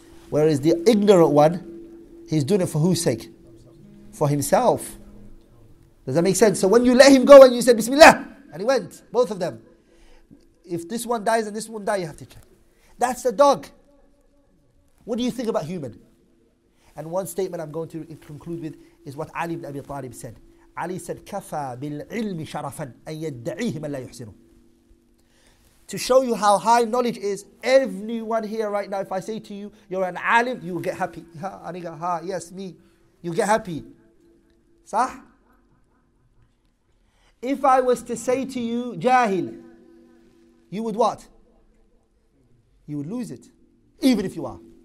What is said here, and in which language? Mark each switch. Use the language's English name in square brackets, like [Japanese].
[English] Whereas the ignorant one, he's doing it for whose sake? For himself. Does that make sense? So when you let him go and you said Bismillah, and he went, both of them. If this one dies and this one dies, you have to check. That's the dog. What do you think about human? And one statement I'm going to conclude with is what Ali ibn Abi Talib said. Ali said, [Arabic] كَفَى بِالْعِلْمِ شَرَفًا أَن يَدَّعِيهِ مَنْ لَا يُحْسِنُهُ. [English] To show you how high knowledge is, everyone here right now, if I say to you, you're an alim, you will get happy. Yes, me. You get happy. Sah? If I was to say to you, jahil, you would what? You would lose it. even if you are.